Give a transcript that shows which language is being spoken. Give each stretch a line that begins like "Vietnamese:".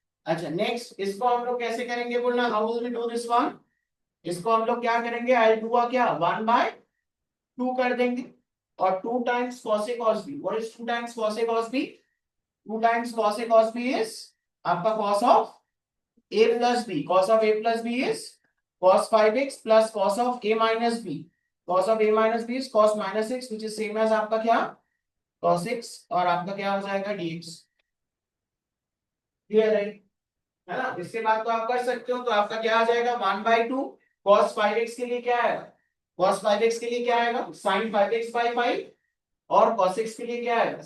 Hindi: अच्छा, नेक्स्ट इसको हम लोग कैसे करेंगे बोलना?
English: How will we do this one?
Hindi: इसको हम लोग क्या करेंगे? आई डू क्या 1/2 कर देंगे और 2 times cos a cos b.
English: What is 2 times cos a cos b? 2 times cos a cos b is आपका cos of a plus b. cos of a plus b is cos 5x plus cos of a minus b. cos of a minus b is cos minus x, which is same as
Hindi: आपका क्या? cos x, और आपका क्या हो जाएगा? dx. Clear है ना? इसके बाद तो आप कर सकते हो, तो आपका क्या आ जाएगा? 1/2 cos 5x के लिए क्या आएगा? cos 5x के लिए क्या आएगा? sin 5x by 5, और cos x के लिए क्या आएगा?